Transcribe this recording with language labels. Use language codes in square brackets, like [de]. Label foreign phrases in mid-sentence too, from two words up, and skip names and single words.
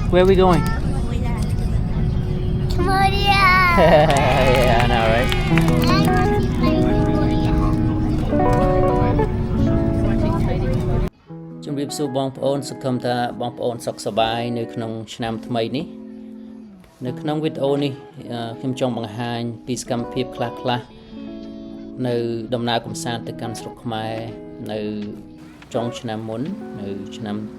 [en] Where are we going? Cambodia. Yeah, I know, right? [vi] Chúng tôi xin [km] បងប្អូនសង្ឃឹមថាបងប្អូនសុខសប្បាយនៅក្នុងឆ្នាំថ្មីនេះនៅក្នុងវីដេអូនេះខ្ញុំចង់បង្ហាញពីសកម្មភាពខ្លះៗនៅដំណើរកម្សាន្តទៅកាន់ស្រុកខ្មែរនៅចុងឆ្នាំមុននៅឆ្នាំ